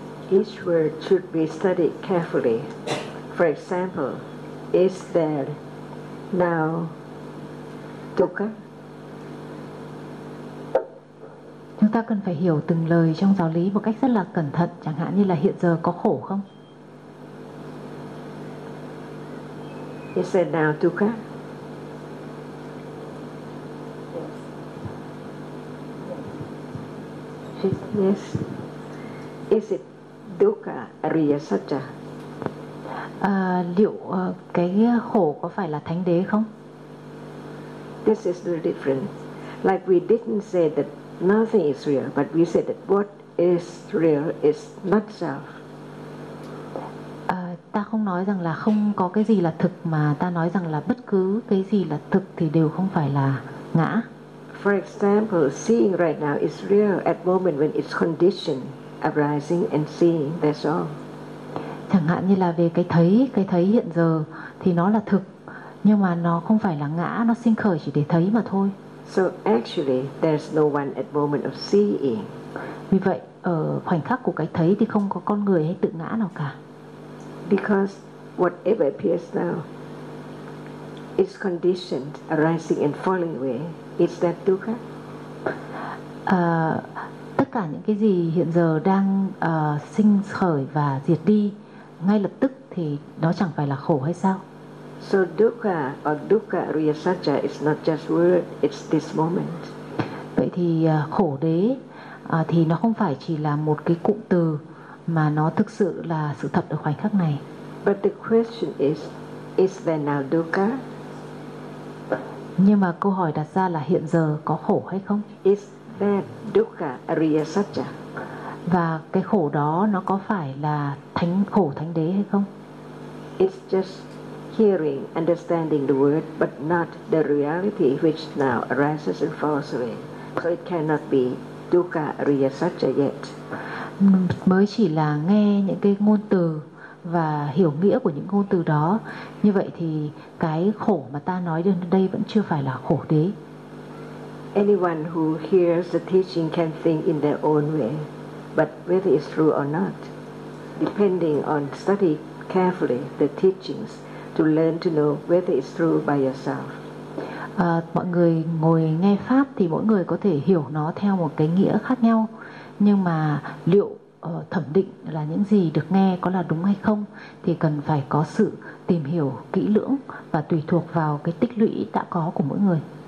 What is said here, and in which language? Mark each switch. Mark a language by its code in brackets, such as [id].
[en] Each word should be studied carefully. For example, is there now dukkha? [vi] Chúng ta cần phải hiểu từng lời trong giáo lý một cách rất là cẩn thận. Chẳng hạn như là hiện giờ có khổ không? [en] Is there now dukkha? Yes. Is it dukkha, Ariya Satya? [vi] Liệu cái khổ có phải là thánh đế không? [en] This is the difference. Like we didn't say that nothing is real, but we said that what is real is not self. [vi] Ta không nói rằng là không có cái gì là thực, mà ta nói rằng là bất cứ cái gì là thực thì đều không phải là ngã. [en] For example, seeing right now is real at moment when it's conditioned, arising and seeing, that's all. [vi] Chẳng hạn như là về cái thấy hiện giờ thì nó là thực, nhưng mà nó không phải là ngã, nó sinh khởi chỉ để thấy mà thôi. [en] So actually, there's no one at moment of seeing. [vi] Vì vậy, ở khoảnh khắc của cái thấy thì không có con người hay tự ngã nào cả. [en] Because whatever appears now is conditioned, arising and falling away. Is that dukkha? [vi] Tất cả những cái gì hiện giờ đang sinh khởi và diệt đi ngay lập tức thì nó chẳng phải là khổ hay sao? [en] So dukkha or dukkha riyasaccha is not just word, it's this moment. [vi] Vậy thì khổ đế thì nó không phải chỉ là một cái cụm từ, mà nó thực sự là sự thật ở khoảnh khắc này. [en] But the question is there now dukkha? [vi] Nhưng mà câu hỏi đặt ra là hiện giờ có khổ hay không? [en] Is there dukkha riyasaccha? [vi] Và cái khổ đó nó có phải là thánh khổ thánh đế hay không? [en] It's just hearing, understanding the word, but not the reality which now arises and falls away. So it cannot be dukkha riyasaccha yet. [vi] Mới chỉ là nghe những cái ngôn từ và hiểu nghĩa của những ngôn từ đó. Như vậy thì cái khổ mà ta nói đến đây vẫn chưa phải là khổ đế. [en] Anyone who hears the teaching can think in their own way, but whether it's true or not, depending on study carefully the teachings to learn to know whether it's true by yourself. [vi] Mọi người ngồi nghe pháp thì mỗi người có thể hiểu nó theo một cái nghĩa khác nhau, nhưng mà liệu thẩm định là những gì được nghe có là đúng hay không thì cần phải có sự tìm hiểu kỹ lưỡng và tùy thuộc vào cái tích lũy đã có của mỗi người.